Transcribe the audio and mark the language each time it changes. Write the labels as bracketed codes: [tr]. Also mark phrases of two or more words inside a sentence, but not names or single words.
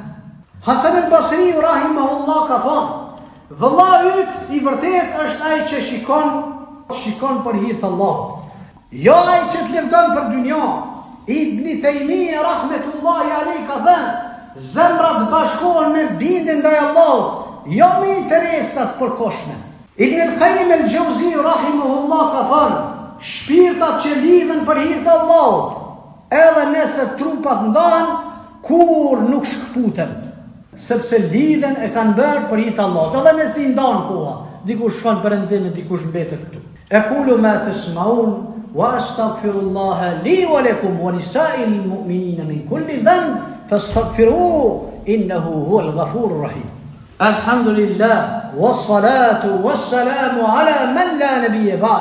[sq] Hasan al-Basri rahimahullah ka thonë: "Vëllau yt i vërtet është ai që shikon për hir të Allahut, jo ai që të lëvdon për dynja." Ibn Taymija [ar] رحمة الله عليه [sq] ka thënë: "Zemrat bashkohen me bindje ndaj Allahut, jo me interesat përkohshme." Ibn al-Qayyim al-Jawzi rahimahullah ka thënë: "Shpirtat që lidhen për hir të Allahut, edhe nëse trupat ndahen, kur nuk shkputen, sepse lidhen e kanë bërë për hir të Allahut, edhe nëse i ndan koha, dikush shkon perëndim, dikush mbetet këtu." [ar] أقول ما تسمعون وأستغفر الله لي ولكم ولسائر المؤمنين من كل ذنب فاستغفروه إنه هو الغفور الرحيم. الحمد لله والصلاة والسلام على من لا نبي بعد.